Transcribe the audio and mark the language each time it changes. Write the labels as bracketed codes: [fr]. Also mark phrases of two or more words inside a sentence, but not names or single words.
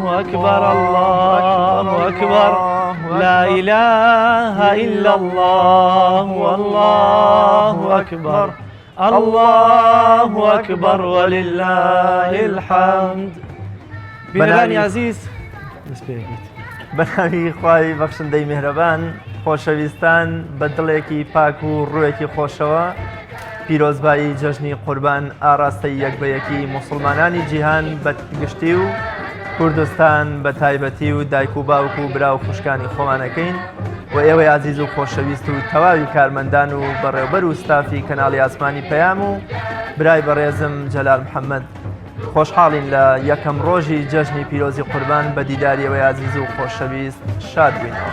[ar] أكبر الله أكبر لا إله إلا الله والله أكبر الله أكبر ولله الحمد. [ckb] بینەرانی عزیز بەناوی خوای بەخشندەی میهرەبان، خۆشەویستان بە دڵێکی پاک و ڕوویەکی خۆشەوە پیرۆزبایی جەژنی قوربان ئاراستەی یەکبەیەکی موسڵمانانی جیهان بەگشتی و کوردستان بە تایبەتی و دایک و باوک و برا و خوشکانی خۆمانەکەین و ئێوەی عزیز و خۆشەویست و تەواوی کارمەندان و بەڕێوەبەر و ستافی کەناڵی ئاسمانی پەیام و برای بەڕێزم جەلال محەممەد خۆشحاڵین لە یەکەم ڕۆژی جەژنی پیرۆزی قوربان بە دیداریەوەی عزیز و خۆشەویست شاد بووینەوە.